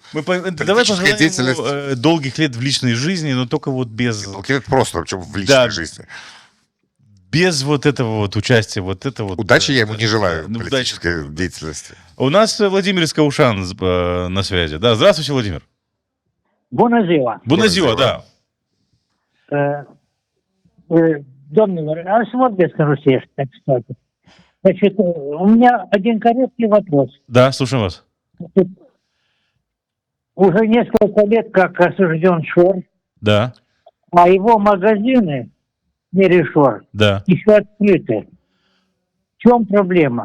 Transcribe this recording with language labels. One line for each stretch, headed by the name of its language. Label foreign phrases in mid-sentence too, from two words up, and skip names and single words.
Russian: Давай пожелаем деятельность. ему долгих лет в личной жизни, но только вот без... Долгих лет просто, причем в личной Да. жизни. Без вот этого вот участия, вот это вот... Удачи я ему не желаю в Ну, политической деятельности. У нас Владимир из Каушан на связи. Да, здравствуйте, Владимир.
Romanian: Bună ziua! Bună да. Domnilor, aș vorbesc în rusește,
Russian: так кстати. Значит, у меня один короткий вопрос. Да, слушаем вас. Уже несколько лет как осужден Шор, Да, а его магазины, Мери Шор, да. еще открыты. В чем проблема?